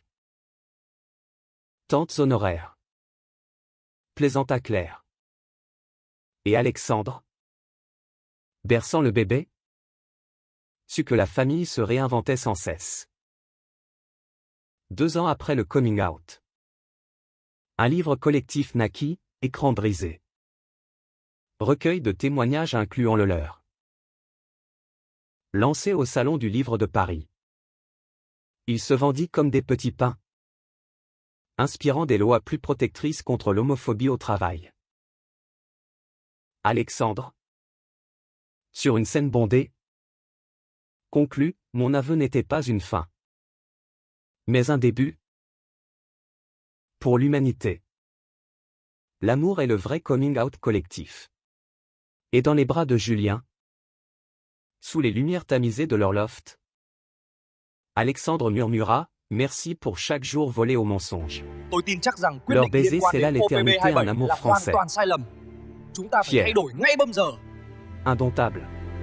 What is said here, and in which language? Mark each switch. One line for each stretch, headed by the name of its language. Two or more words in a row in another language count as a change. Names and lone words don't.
French: Tantes honoraires, plaisanta Claire. Et Alexandre, berçant le bébé, sut que la famille se réinventait sans cesse. 2 ans après le
English: coming out,
French: un livre collectif naquit, Écran brisé. Recueil de témoignages incluant le leur. Lancé au Salon du Livre de Paris, il se vendit comme des petits pains, inspirant des lois plus protectrices contre l'homophobie au travail. Alexandre, sur une scène bondée, conclut, mon aveu n'était pas une fin, mais un début. Pour l'humanité, l'amour est le vrai
English: coming out
French: collectif. Et dans les bras de Julien, sous les lumières tamisées de leur loft, Alexandre murmura, merci pour chaque jour volé au mensonge.
Vietnamese: Tôi tin chắc rằng quyết
French: Leur
Vietnamese: định liên
French: baiser
Vietnamese: quan
French: scella
Vietnamese: đến
French: l'éternité,
Vietnamese: OPB27
French: un amour
Vietnamese: là hoàn
French: français.
Vietnamese: toàn sai lầm. Chúng ta phải
French: Fier.
Vietnamese: thay đổi ngay bây giờ.
French: Indomptable.